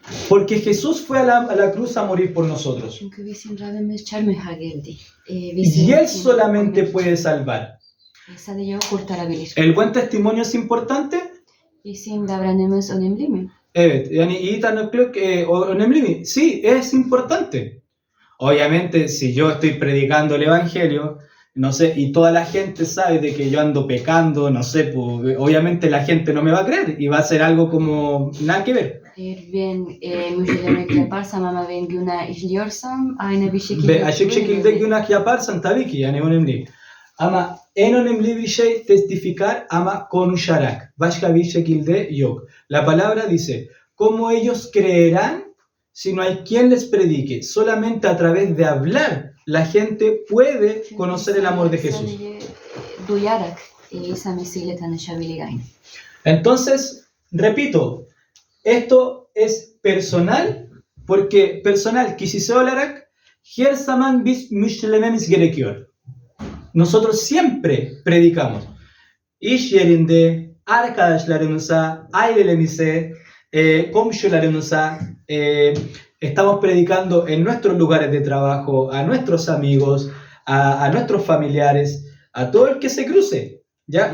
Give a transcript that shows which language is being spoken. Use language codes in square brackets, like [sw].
[es] Porque Jesús fue a la cruz a morir por nosotros. [tr] Çünkü bizim Rabbimiz çarmıha geldi. [es] Y Él solamente puede salvar. [tr] Sadece o kurtarabilir. [es] ¿El buen testimonio es importante? [tr] Bizim davranışımız önemli mi? Evet, yani iyi tanıklık önemli mi? [es] Sí, es importante. Obviamente, si yo estoy predicando el evangelio, no sé, y toda la gente sabe de que yo ando pecando, no sé, pues, obviamente la gente no me va a creer y va a ser algo como nada que ver. [tr] Eğer ben müjdelemek yaparsam ama ben günah işliyorsam aynı bir şekilde... Ve açık şekilde günah yaparsan tabii ki yani önemli. Ama en önemli bir şey testificar ama konuşarak. Başka bir şekilde yok. [es] La palabra dice, ¿cómo ellos creerán si no hay quien les predique? Solamente a través de hablar la gente puede conocer el amor de Jesús. [tr] Sadece duyarak İsa Mesih ile tanışabilir aynı. [es] Entonces, repito, esto es personal, porque personal [tr] kişisel olarak her zaman biz müjdelememiz gerekiyor. [es] Nosotros siempre predicamos. [tr] İş yerinde, arkadaşlarımıza, ailelerimize, komşularımıza, [es] estamos predicando en nuestros lugares de trabajo, a nuestros amigos, a nuestros familiares, a todo el que se cruce. ¿Ya?